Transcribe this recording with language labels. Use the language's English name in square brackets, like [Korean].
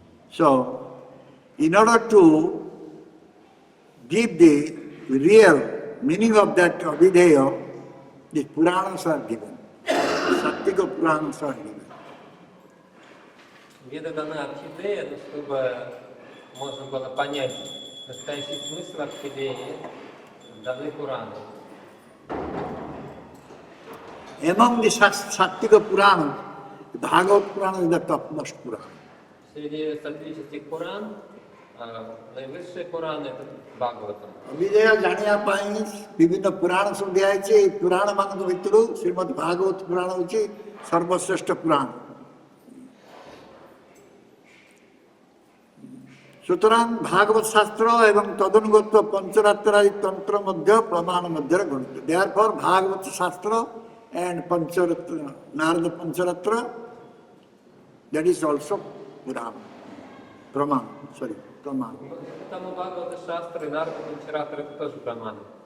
[English] So, in order to give the real meaning of that Abhideya, the Puranas are given. Sattika Puranas are given. [Russian] Веда дана орхидея, но чтобы можно было понять настоящий смысл орхидеи, даны Пураны. [English] Among the Sattika Puranas, the Bhagavad Purana is the topmost Purana. [Russian] Среди сатвических Пуран, наивысшие Пураны это Бхагаватам. [Odia] Abhideya ଜାଣିବା ପାଇଁ ବିଭିନ୍ନ ପୁରାଣ ସବୁ ଦିଆଯାଇଛି। ଏହି ପୁରାଣମାନଙ୍କ ଭିତରୁ ଶ୍ରୀମଦ୍ ଭାଗବତ ପୁରାଣ ହେଉଛି ସର୍ବଶ୍ରେଷ୍ଠ ପୁରାଣ। ସୁତରାଂ ଭାଗବତ ଶାସ୍ତ୍ର ଏବଂ ତଦନୁଗତ ପଞ୍ଚରାତ୍ରାଦି ତନ୍ତ୍ର ମଧ୍ୟ ପ୍ରମାଣ ମଧ୍ୟରେ ଗଣିତ। [English] Therefore, Bhagavata Shastra and Pancharatra, Narada Pancharatra, that is also Purana. Pramana, sorry, Pramana. [Russian] Потому Бхагавата Шастра и Нарада Панчаратра это тоже Праманы.